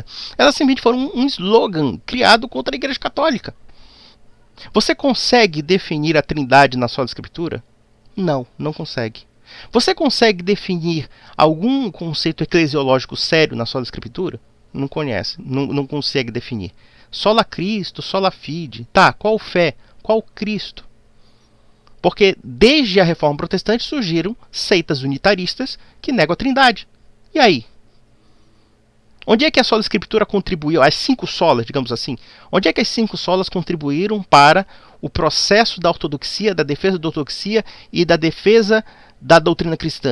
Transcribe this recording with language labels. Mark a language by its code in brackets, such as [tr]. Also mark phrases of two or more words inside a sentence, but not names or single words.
[pt] Elas simplesmente foram um slogan criado contra a Igreja Católica. Você consegue definir a Trindade na sola Escritura? Não, não consegue. Você consegue definir algum conceito eclesiológico sério na sola Escritura? Não conhece, não consegue definir. [la] Sola Cristo, sola fide. [pt] Tá, qual fé? Qual Cristo? Porque desde a Reforma Protestante surgiram seitas unitaristas que negam a Trindade. E aí? Onde é que a sola Escritura contribuiu? As 5 solas, digamos assim. Onde é que as 5 solas contribuíram para o processo da ortodoxia, da defesa da ortodoxia e da defesa da doutrina cristã?